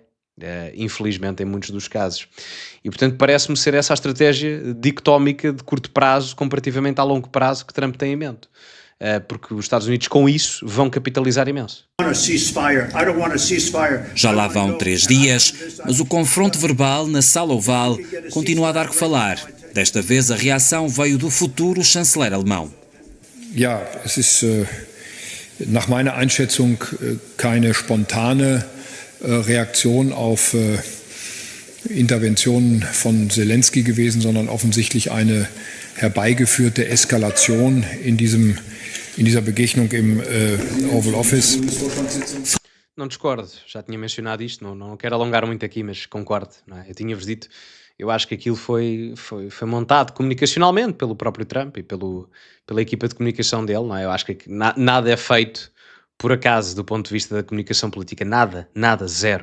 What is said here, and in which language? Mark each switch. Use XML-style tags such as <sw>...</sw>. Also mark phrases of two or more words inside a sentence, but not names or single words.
<pt>Infelizmente em muitos dos casos, e portanto parece-me ser essa a estratégia dicotómica de curto prazo comparativamente a longo prazo que Trump tem em mente, porque os Estados Unidos com isso vão capitalizar imenso. Já lá vão 3 dias, mas o confronto verbal na Sala Oval continua a dar que falar. Desta vez a reação veio do futuro chanceler alemão.</pt> <de>Ja, es ist nach meiner Einschätzung keine spontane Reaktion auf Interventionen von Zelensky gewesen, sondern offensichtlich eine herbeigeführte Eskalation in dieser Begegnung im Oval Office.</de> <pt>Não discordo, já tinha mencionado isto, não quero alongar muito aqui, mas concordo, não é? Eu tinha-vos dito, eu acho que aquilo foi montado comunicacionalmente pelo próprio Trump e pela equipa de comunicação dele, não é? Eu acho que nada é feito por acaso, do ponto de vista da comunicação política, nada, zero.</pt>